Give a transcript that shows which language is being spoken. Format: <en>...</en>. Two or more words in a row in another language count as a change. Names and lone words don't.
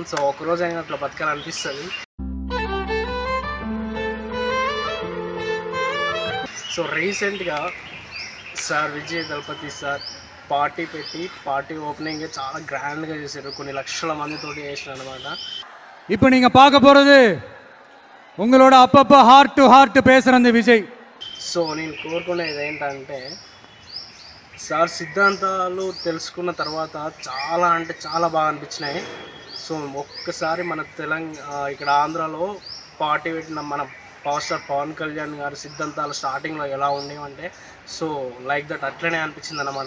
<te>సో ఒకరోజు అయినా అట్లా బతకాలనిపిస్తుంది. సో రీసెంట్గా సార్ విజయ్ దళపతి సార్</te> <en>party opening</en> <te>చాలా గ్రాండ్గా చేశారు. కొన్ని లక్షల మందితో చేసారు అనమాట.</te> <ta>இப்போ நீங்கள் பார்க்க போகிறது உங்களோட அப்பப்போ</ta> <en>heart to heart</en> <ta>பேசுகிறது విజయ్.</ta> <te>సో నేను కోరుకునేది ఏంటంటే సార్ సిద్ధాంతాలు తెలుసుకున్న తర్వాత చాలా అంటే చాలా బాగా అనిపించినాయి. సో ఒక్కసారి మన ఇక్కడ ఆంధ్రాలో పార్టీ పెట్టిన మన పవర్ స్టార్ పవన్ కళ్యాణ్ గారి సిద్ధాంతాలు స్టార్టింగ్లో ఎలా ఉండేవంటే</te> <en>so like that</en> <te>అట్లనే అనిపించింది అన్నమాట.</te>